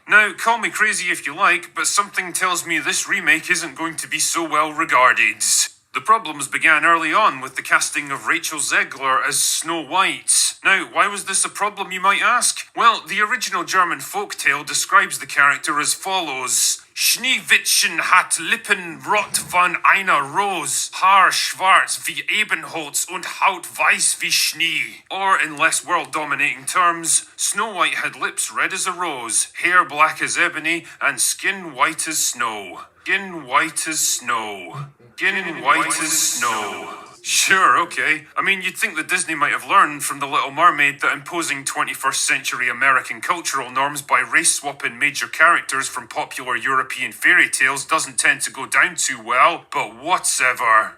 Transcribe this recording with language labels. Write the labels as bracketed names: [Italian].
[English] Now, call me crazy if you like, but something tells me this remake isn't going to be so well regarded. The problems began early on with the casting of Rachel Zegler as Snow White. Now, why was this a problem, you might ask? Well, the original German folktale describes the character as follows. [German] Schneewittchen hat Lippen rot von einer Rose, Haar schwarz wie Ebenholz und Haut weiß wie Schnee. [English] Or, in less world-dominating terms, Snow White had lips red as a rose, hair black as ebony, and skin white as snow. Skin white as snow. Skin white as snow. Sure, okay. I mean, you'd think that Disney might have learned from The Little Mermaid that imposing 21st century American cultural norms by race-swapping major characters from popular European fairy tales doesn't tend to go down too well, but whatever.